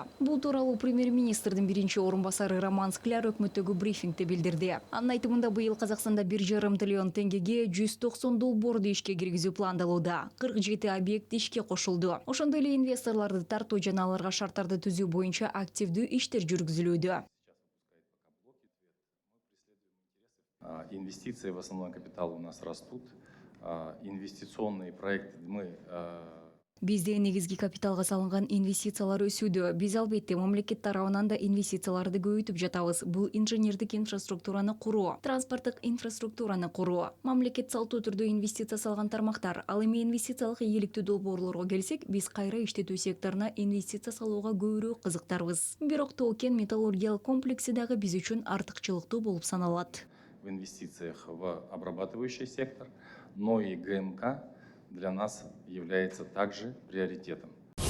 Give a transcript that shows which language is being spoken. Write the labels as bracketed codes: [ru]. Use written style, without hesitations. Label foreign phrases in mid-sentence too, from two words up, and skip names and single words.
[ky] Бул тууралуу премьер-министрдин биринчи орун басары Роман Скляр өкмөттөгү брифингде билдирди. Анын айтымында быйыл Казакстанда 1,5 триллион теңгеге 190 долбоорду ишке киргизүү пландалууда. 47 объект ишке кошулду. Ошондой эле инвесторлорду тартуу жана аларга шарттарды түзүү боюнча активдүү иштер жүргүзүлүүдө. [ru] Инвестиции в основной капитал у нас растут. Инвестиционные проекты [ky] Бизде негизги капиталга салынган инвестициялар өсүүдө. Биз албетте мамлекет тарабынан да инвестицияларды көбөйтүп жатабыз. Бул инженердик инфраструктураны куруу, транспорттук инфраструктураны куруу. Мамлекет салттуу түрдө инвестиция салган тармактар. Ал эми инвестициялык ийгиликтүү долбоорлорго келсек, биз кайра иштетүү секторуна инвестиция салууга көбүрөөк кызыктарбыз. Бирок Тоо-Кен металлургиялык комплекси дагы биз үчүн артыкчылыктуу болуп саналат. [ru] В инвестициях в обрабатывающий сектор, но и ГМК для нас является также приоритетом.